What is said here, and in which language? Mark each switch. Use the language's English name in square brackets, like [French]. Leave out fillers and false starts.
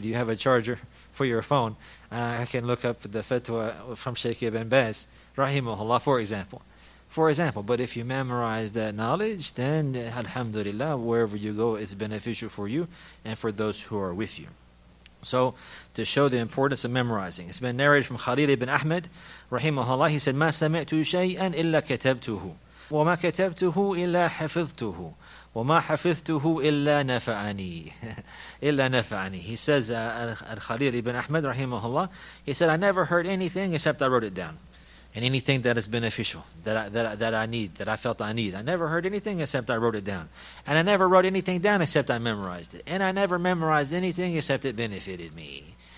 [English] Do you have a charger for your phone? I can look up the fatwa from Shaykh Ibn Baz, rahimahullah, for example. But if you memorize that knowledge, then alhamdulillah, wherever you go, it's beneficial for you and for those who are with you. So, to show the importance of memorizing, it's been narrated from Khalil ibn Ahmed, rahimahullah. He said, [Arabic] "ما سمعت شيئا إلا كتبته, وما كتبته إلا حفظته, وما حفظته إلا نفعني." إلا نفعني. [English] He says, Khalil ibn Ahmed, rahimahullah. He said, "I never heard anything except I wrote it down, and anything that is beneficial, that I need, that I felt I need. I never heard anything except I wrote it down. And I never wrote anything down except I memorized it. And I never memorized anything except it benefited me.